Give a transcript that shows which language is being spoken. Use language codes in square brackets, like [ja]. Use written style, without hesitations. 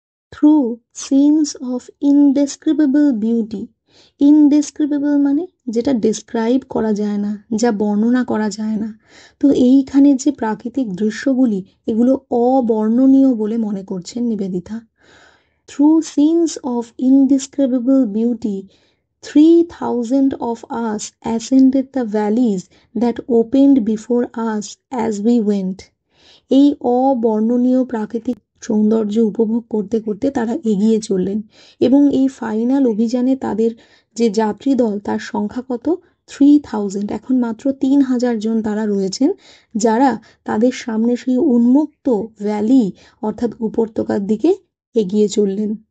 [en] through scenes of indescribable beauty, [bn] ইনডেসক্রিবেবল মানে যেটা describe করা যায় না, যা বর্ণনা করা যায় না। তো এইখানে যে প্রাকৃতিক দৃশ্যগুলি, এগুলো অবর্ণনীয় বলে মনে করছেন Nivedita. Through scenes of ইনডেসক্রিবেবল beauty [en] 3,000 of us ascended the valleys that opened before us as we went. [bn] এই অবর্ণনীয় প্রাকৃতিক সৌন্দর্য উপভোগ করতে করতে তারা এগিয়ে চললেন, এবং এই ফাইনাল অভিযানে তাদের যে যাত্রী দল তার সংখ্যা কত? 3,000। এখন মাত্র 3,000 জন তারা রয়েছেন, যারা তাদের সামনে সেই উন্মুক্ত ভ্যালি অর্থাৎ উপত্যকার দিকে এগিয়ে চললেন।